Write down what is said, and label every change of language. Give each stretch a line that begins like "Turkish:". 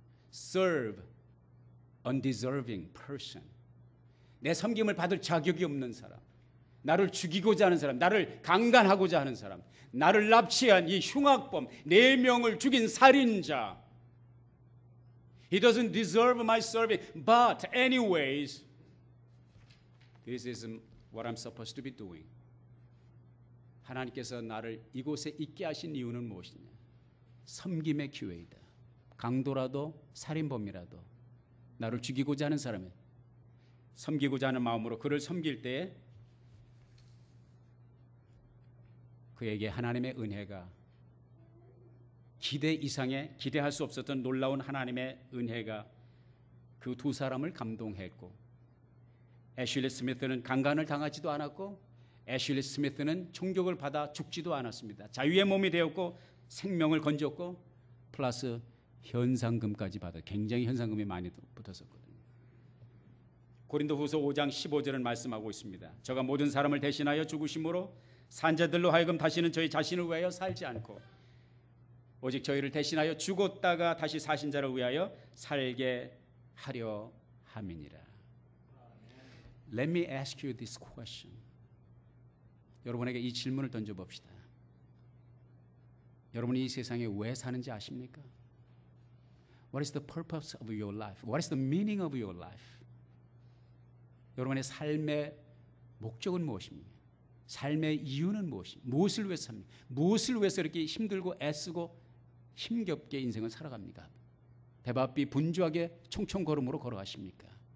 English: Serve undeserving person.
Korean: 내 섬김을 받을 자격이 없는 사람, 나를 죽이고자 하는 사람, 나를 강간하고자 하는 사람, 나를 납치한 이 흉악범, 4명을 죽인 살인자,
English: He doesn't deserve my serving. But anyways, this is what I'm supposed to be doing.
Korean: 하나님께서 나를 이곳에 있게 하신 이유는 무엇이냐? 섬김의 기회이다. 강도라도 살인범이라도 나를 죽이고자 하는 사람은 섬기고자 하는 마음으로 그를 섬길 때에 그에게 하나님의 은혜가 기대 이상의 기대할 수 없었던 놀라운 하나님의 은혜가 그 두 사람을 감동했고 애슐리 스미스는 강간을 당하지도 않았고 애슐리 스미스는 총격을 받아 죽지도 않았습니다. 자유의 몸이 되었고 생명을 건졌고 플러스 현상금까지 받아 굉장히 현상금이 많이 붙었었거든요. 고린도후서 5장 15절은 말씀하고 있습니다. 저가 모든 사람을 대신하여 죽으심으로 산자들로 하여금 다시는 저희 자신을 위하여 살지 않고 오직 저희를 대신하여 죽었다가 다시 사신 자를 위하여 살게 하려 함이니라.
English: Let me ask you this question.
Korean: 여러분에게 이 질문을 던져봅시다. 여러분이 이 세상에 왜 사는지 아십니까?
English: What is the purpose of your life? What is the meaning of your life?
Korean: 여러분의 삶의 목적은 무엇입니까? 삶의 이유는 무엇입니까? 무엇을 위해서 삽니까? 무엇을 위해서 이렇게 힘들고 애쓰고 힘겹게 인생을 살아갑니까? 배바삐 분주하게 총총걸음으로 걸어가십니까?